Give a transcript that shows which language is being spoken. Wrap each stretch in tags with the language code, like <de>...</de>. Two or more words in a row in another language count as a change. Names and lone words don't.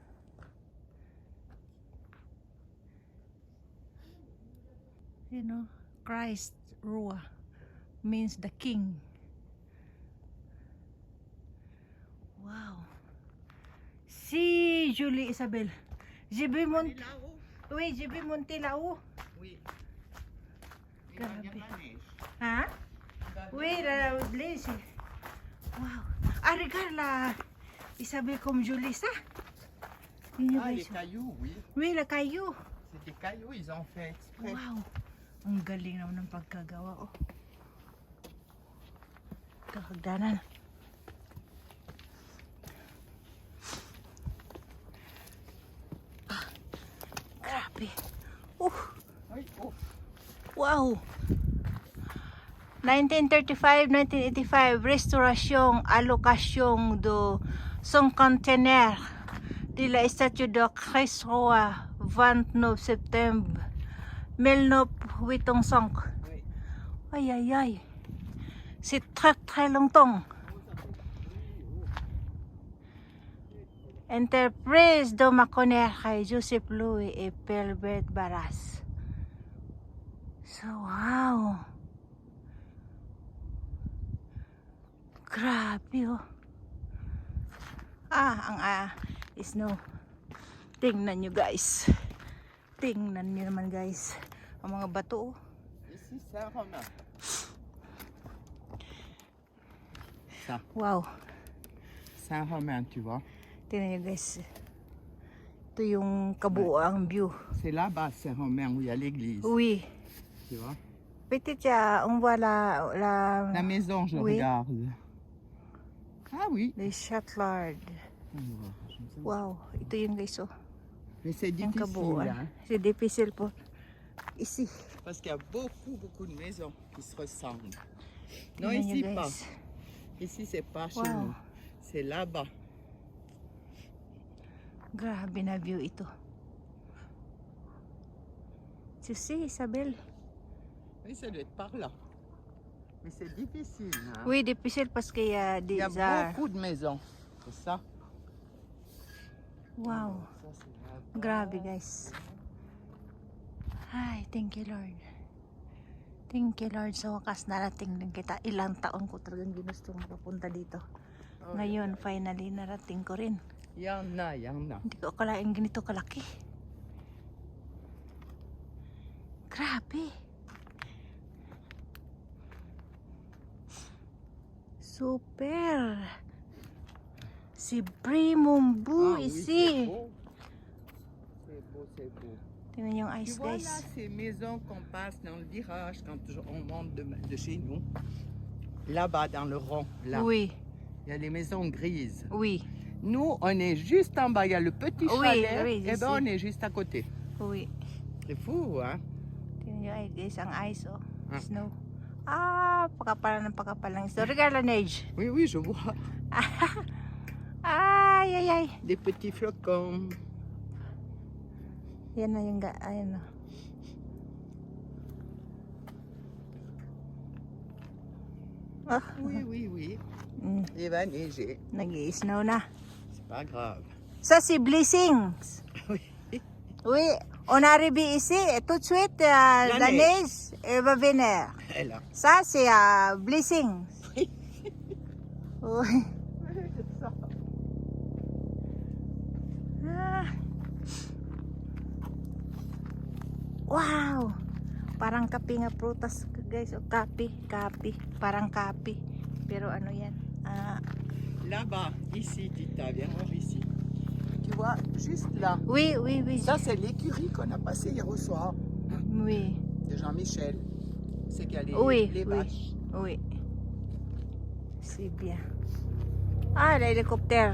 <en>You know, Christ Rua means the king. Wow.</en> <tl>Si Julie Isabel. JB</tl> <fr>Elle Mont... est là-haut. Oui, JB Montelao. Oui. Il va</fr> <tl>Grabe.</tl> <fr>venir la neige. Ha? Il va venir Oui, la la Blaze. Wow. Ah, regarde la Isabel comme Julie, ça. Ah, les cailloux, oui. Oui, la caillou. C'est des cailloux, ils ont fait exprès. Wow.</fr> <tl>Ang galing naman ng pagkagawa, oh. Kakagdanan. Ah, grabe.</tl> <fr>Oui, oh. Wow. 1935-1985, restauration, allocation de son conteneur de la statue de Christ Roi, 29 septembre 1985. Oui. Aïe aïe aïe. C'est très très longtemps. Entreprise de Maconer kay Joseph Louis et Pelbert Barras.</fr> <tl>So wow. Grabe oh. Ang snow. Tingnan nyo guys. Tingnan nyo naman guys. Ang mga bato oh.</tl> <fr>Ici, Saint-Romain. Ça, Wow. Saint-Romain, tu vois.</fr> <tl>Tingnan nyo guys. Ito yung kabuoang view.</tl> <fr>C'est là-bas, Saint-Romain, où il y a l'église. Oui. Tu vois. Peut-être on voit la La maison, je Oui. regarde. Ah oui. les Châtelard.</fr> <tl>Wow. Ito yung guys oh.</tl> <fr>Mais c'est</fr> <tl>Yung</tl> <fr>difficile,</fr> <tl>kabuuan.</tl> <fr>hein, C'est difficile po. Ici. parce qu'il y a beaucoup de maisons qui se ressemblent. Non,</fr> <tl>Tingnan nyo,</tl> <fr>ici</fr> <tl>guys.</tl> <fr>pas. Ici, c'est pas chez Wow. nous. C'est là-bas.</fr> <tl>Grabe na view ito.</tl> <fr>Tu sais, Isabelle? Oui, ça doit être par là. Mais c'est difficile. Hein. Oui, difficile parce qu'il y a Il des y a arbres. beaucoup de maisons. C'est ça. Wow. Ça, c'est là-bas.</fr> <tl>Grabe, guys. Ay,</tl> <en>thank you, Lord. Thank you, Lord.</en> <tl>Sa wakas narating din kita. Ilang taon ko talagang ginustong mapunta dito. Oh, Ngayon, finally, narating ko rin.</tl> <fr>il y en a, il y en a.</fr> <tl>Hindi ko akalain ganito kalaki. Grabe. Super. Si Brimombu</tl> <fr>Ah oui, c'est ici. beau. C'est beau, c'est beau.</fr> <tl>Tingnan yung</tl> <fr>Tu</fr> <tl>ice,</tl> <fr>vois là,</fr> <tl>guys.</tl> <fr>ces maisons qu'on passe dans le virage quand on monte de chez nous. Là-bas, dans le rond, là, Oui, il y a les maisons grises. oui, Nous, on est juste en bas. Il y a le petit Oui, chalet. oui, je Et sais. ben, on est juste à côté. oui. C'est fou, hein?</fr> <tl>Tingnan yung ice, guys. Ang ice, oh. Ah. Snow. Ah, pakapal ng pakapal ng snow. Regala,</tl> <fr>Neige. Oui, oui, je vois. Ay, ay, ay. Des petits flocons.</fr> <tl>Yan na yung ayan na. Ah,</tl> <fr>Oui, oui, oui. mm, Il va neiger.</fr> <tl>nag-i-snow na.</tl> <fr>C'est pas grave. Ça, c'est Blessings. Oui. Oui, on arrive ici et tout de suite, la neige elle va venir. Elle là. Ça, c'est Blessings. Oui. Oui. C'est ça. Ah. Wow!</fr> <tl>Parang kape nga prutas guys. O kape. Parang kape. Pero ano yan?</tl> <fr>Là-bas, ici, Tita, viens voir ici. Tu vois, juste là. Oui, oui, oui. Ça, c'est l'écurie qu'on a passée hier au soir Oui, de Jean-Michel. C'est qu'il y a les, Oui, les oui. vaches. oui. C'est bien. Ah, l'hélicoptère.</fr>